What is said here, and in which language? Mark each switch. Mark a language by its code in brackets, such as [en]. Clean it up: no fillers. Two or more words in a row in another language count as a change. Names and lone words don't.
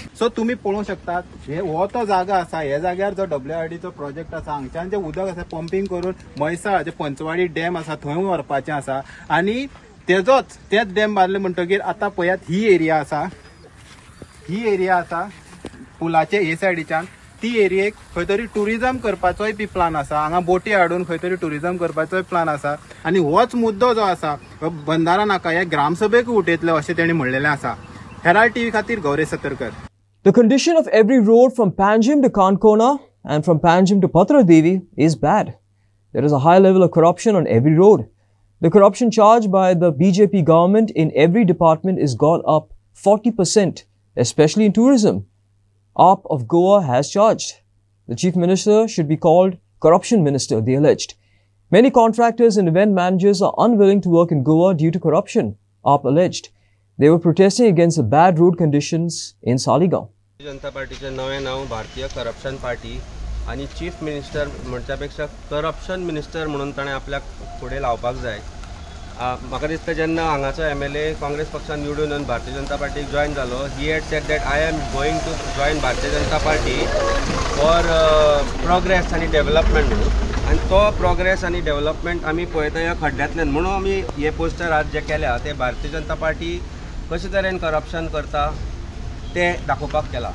[kok] सो तुमी पळोवंक शकतात हो तो जागा आसा हे जाग्यार जो WRDचो प्रोजेक्ट आसा हांगच्यान जे उदक आसा पंपींग करून म्हैसाळ जे पंचवाडी डॅम आसा थंय व्हरपाचें आसा आनी तेच डॅम बांदले म्हणटकीर आतां पळयात ही एरिया आसा पुलाचे हे सायडीच्यान ती एरियेक खंय तरी टुरिजम करपाचोय बी प्लान आसा. हांगा बोटी हाडून खंय तरी टुरिजम करपाचोय प्लान आसा आनी होच मुद्दो जो आसा बंधारा नाका हे ग्रामसभेक उठयतले अशें तेणी म्हणलेलें आसा. हेराल्ड TV खातीर गौरेश सतरकर. [en] The condition of every road from Panjim to Kankona and from Panjim to Patradevi is bad. There is a high level of corruption on every road. The corruption charged by the BJP government in every department is gone up 40%, especially in tourism. AAP of Goa has charged. The Chief Minister should be called Corruption Minister, they alleged. Many contractors and event managers are unwilling to work in Goa due to corruption, AAP alleged. They were protesting against the bad road conditions in Saligaon. [kok] जनता पार्टीचे नवे नाव भारतीय करप्शन पार्टी आणि [en] chief minister [kok] म्हणच्यापेक्षा [en] corruption minister [kok] म्हणून ताणें आपल्याक फुडें लावपाक जाय. म्हाका दिसता जेन्ना हांगाचो MLA काँग्रेस पक्षान निवडून येवन भारतीय जनता पार्टीक जॉयन जालो [en] he had said that I am going to join [kok] भारतीय जनता पार्टी [en] for progress [kok] आनी डेव्हलपमेंट म्हणून आनी तो प्रोग्रेस आनी डेव्हलपमेंट आमी पळयता ह्या खड्ड्यांतल्यान म्हणून आमी हे पोस्टर आज जे केल्या ते भारतीय जनता पार्टी कशे तरेन करप्शन करता ते दाखोवपाक केला.